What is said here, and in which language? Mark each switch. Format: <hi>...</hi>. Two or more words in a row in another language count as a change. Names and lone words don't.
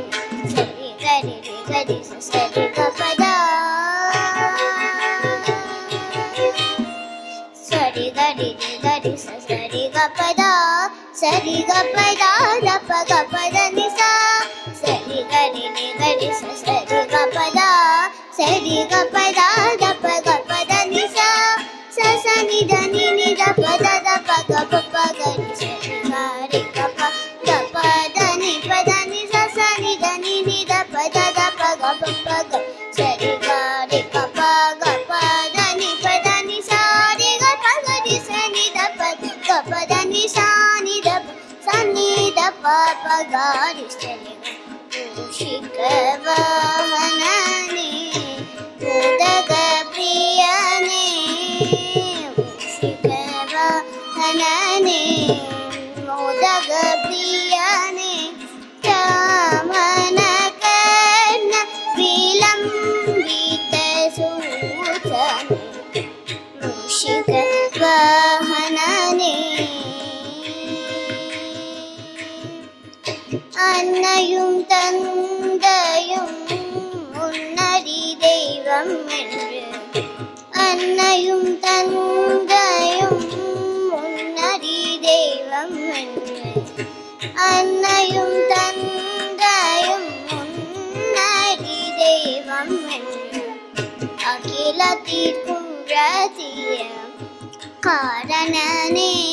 <sa>Sari gari gari sari kapada, sari gari gari sari kapada, sari kapada dapa kapada nisa, sari gari gari sari kapada, sari kapada dapa kapada nisa, sasa ni dani ni dapa dapa kapa gari sari gari kapa dapa dani pada ni sasa ni dani ni dapa dapa kapa sari gari kapa kapa dani pada ni sari kapa gari sani dapa kapa dani sani dapa gari sari शिकवाहनने, मोदकप्रियने, शिकवाहनने, मोदकप्रियने, चमनकर्णविलम्बितसुकने, शिकवाहनने.</sa> <ta>அன்னையும் தந்தையும் முன்னறி தெய்வம் என்று, அன்னையும் தந்தையும் முன்னறி தெய்வம் என்று, அன்னையும் தந்தையும் முன்னறி தெய்வம் என்று, அகிலத்திற்கும் ரதிய காரணனே,</ta>